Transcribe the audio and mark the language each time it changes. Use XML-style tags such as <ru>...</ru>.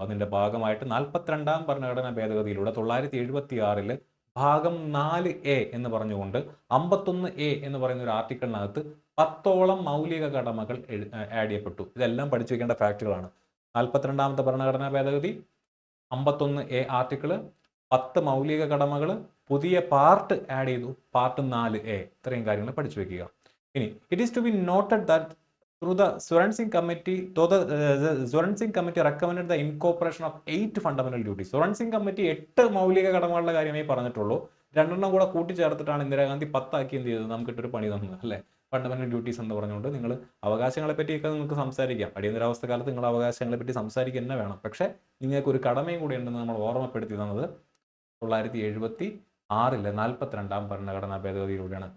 <ml>അതിന്റെ ഭാഗമായിട്ട് 42ാം ഭരണഘടനാ ഭേദഗതിയിലൂടെ 1976 ഭാഗം 4A എന്ന് പറഞ്ഞുകൊണ്ട് 51A എന്ന് പറയുന്ന ഒരു ആർട്ടിക്കിളിനകത്ത് 10ഓളം മൗലിക കടമകൾ ആഡ് ചെയ്യപ്പെട്ടു. ഇതെല്ലാം പഠിച്ചു വെക്കേണ്ട ഫാക്റ്റുകളാണ്. 42ാമത്തെ ഭരണഘടനാ ഭേദഗതി, 51A ആർട്ടിക്കിള്, 10 മൗലിക കടമകൾ, പുതിയ പാർട്ട് ആഡ് ചെയ്തു, പാർട്ട് 4A. ഇത്രയും കാര്യങ്ങൾ പഠിച്ചു വെക്കുക.</ml> <en>ഇനി it is to be noted that through the Suran Singh Committee, the Suran Singh Committee recommended the incorporation of 8 fundamental duties.</en> <ml>Suran Singh Committee 8 മൗലിക കടമകളുടെ കാര്യമേ പറഞ്ഞിട്ടുള്ളൂ. 2 കൂടെ കൂട്ടിച്ചേർത്തിട്ടാണ് ഇന്ദിരാഗാന്ധി 10 എന്ത് ചെയ്തത്, നമുക്കിട്ടൊരു പണി തന്നത് അല്ലേ. ഫണ്ടമെന്റൽ ഡ്യൂട്ടീസ് എന്ന് പറഞ്ഞുകൊണ്ട് നിങ്ങൾ അവകാശങ്ങളെ പറ്റിയൊക്കെ നിങ്ങൾക്ക് സംസാരിക്കാം. അടിയന്തരാവസ്ഥ കാലത്ത് നിങ്ങൾ അവകാശങ്ങളെ പറ്റി സംസാരിക്കുക തന്നെ വേണം. പക്ഷേ നിങ്ങൾക്ക് ഒരു കടമയും കൂടി ഉണ്ടെന്ന് നമ്മൾ ഓർമ്മപ്പെടുത്തി തന്നത് 1976 42ാം ഭരണഘടനാ ഭേദഗതിയിലൂടെയാണ്.</ml>